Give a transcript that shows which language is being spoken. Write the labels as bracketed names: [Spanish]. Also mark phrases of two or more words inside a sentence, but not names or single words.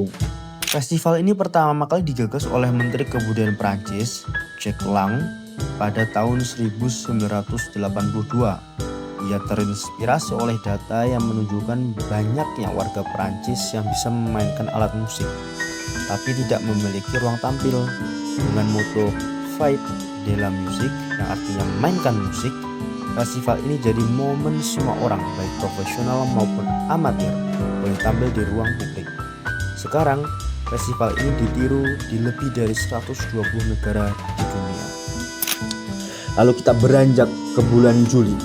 [Indonesian] Festival ini pertama kali digagas oleh Menteri Kebudayaan Prancis, Jacques Lang, pada tahun 1982. Ia terinspirasi oleh data yang menunjukkan banyaknya warga Prancis yang bisa memainkan alat musik, tapi tidak memiliki ruang tampil. Dengan moto [French] Fête de la Musique, [Indonesian] yang artinya mainkan musik, festival ini jadi momen semua orang, baik profesional maupun amatir, boleh tampil di ruang publik. Sekarang, festival ini ditiru di lebih dari 120 negara di dunia. Lalu kita beranjak ke bulan Juli.